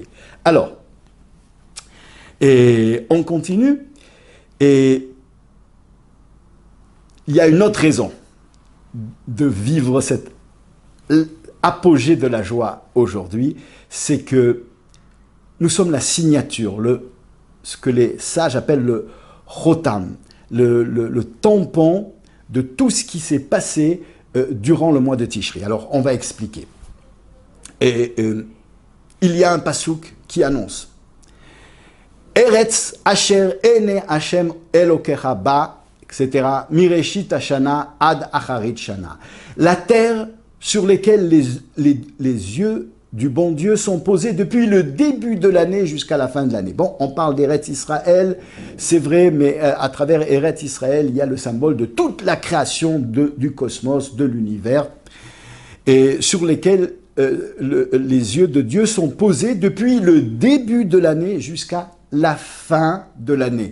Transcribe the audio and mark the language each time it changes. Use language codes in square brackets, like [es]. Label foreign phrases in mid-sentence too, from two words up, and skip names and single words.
[fr] Alors, et on continue, et il y a une autre raison de vivre cette apogée de la joie aujourd'hui, c'est que nous sommes la signature, ce que les sages appellent le chotam, le tampon de tout ce qui s'est passé durant le mois de Tishri. Alors, on va expliquer. Et il y a un pasouk qui annonce [he] Eretz Asher Ene Hashem Elokecha Ba, [fr] etc. [he] Mireshit Hashana ad Acharit Shana. [fr] La terre sur laquelle les yeux du bon Dieu sont posés depuis le début de l'année jusqu'à la fin de l'année. Bon, on parle d'Eretz Israël, c'est vrai, mais à travers Eretz Israël, il y a le symbole de toute la création du cosmos, de l'univers, et sur lesquels les yeux de Dieu sont posés depuis le début de l'année jusqu'à la fin de l'année.